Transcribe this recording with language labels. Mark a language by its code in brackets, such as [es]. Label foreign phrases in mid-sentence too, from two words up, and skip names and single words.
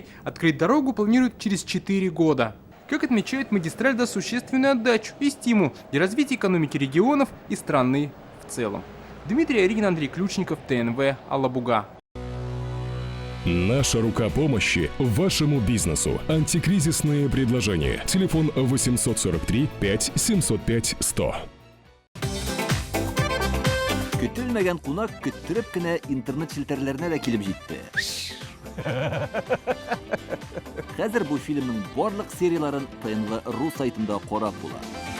[ru] Открыть дорогу планируют через 4 года. Как отмечают, магистраль даст существенную отдачу и стимул для развития экономики регионов и страны в целом. Дмитрий Аринин, Андрей Ключников, ТНВ, Алабуга. Наша рука помощи вашему бизнесу. Антикризисные предложения. Телефон 843 5 705 100. [tt] Көтелмәгән кунак көттөреп кенә интернет челтәрләренә дә килеп җитте. Хәзер бу фильмның барлык серияларын ТНВ.ру сайтында карап була.